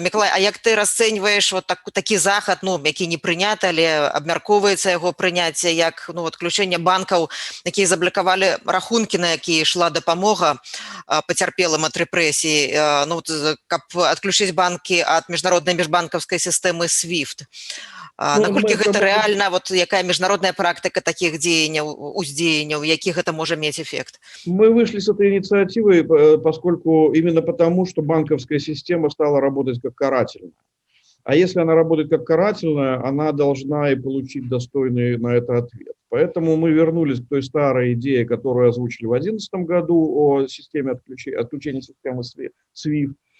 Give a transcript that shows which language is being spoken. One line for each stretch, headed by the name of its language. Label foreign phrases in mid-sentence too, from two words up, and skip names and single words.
Belarusian: Мікалай, а як ты расцэньваеш такі захад, які не прыняты, але абмяркоўваецца яго прыняцце, як адключэнне банкаў, якія заблакавалі рахункі, на якія ішла дапамога пацярпелым ад рэпрэсій, каб адключыць банкі ад міжнароднай міжбанкаўскай сістэмы SWIFT. Наколькі гэта рэальна, якая міжнародная практыка такіх уздзеянняў, які гэта можа мець эффект?
Russian: Мы вышли с этой инициативой, поскольку именно потому, что банковская система стала работать как карательная. А если она работает как карательная, она должна и получить достойный на это ответ. Поэтому мы вернулись к той старой идее, которую озвучили в 2011 году о системе отключения системы SWIFT.